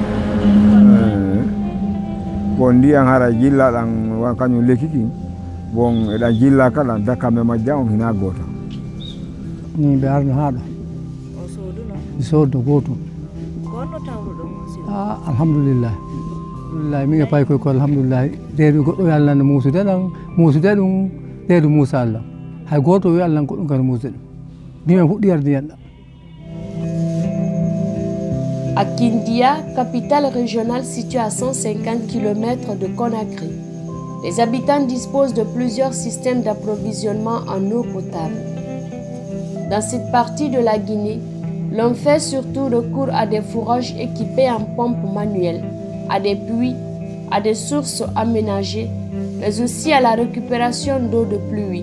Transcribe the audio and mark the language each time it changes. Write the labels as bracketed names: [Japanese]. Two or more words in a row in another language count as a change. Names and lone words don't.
[Fula] bon ndiyan hara jillaɗan kañum lekki bon eɗan jilla kala dakkame majja on hina goto ni ɓe arno haɗo mi soddo goto alhamdulillah alhamdulillah min e pay koy ko alhamdulillah reedu goɗɗo wi allah ne muusude ɗum reedu muusa allah hay goto wi allah goɗɗum kadi muusde ɗum ndimen fuɗɗi yarde yanɗa. [French] À Kindia, capitale régionale située à 150 km de Conakry, les habitants disposent de plusieurs systèmes d'approvisionnement en eau potable. Dans cette partie de la Guinée, l'on fait surtout recours à des fourrages équipés en pompes manuelles, à des puits, à des sources aménagées, mais aussi à la récupération d'eau de pluie.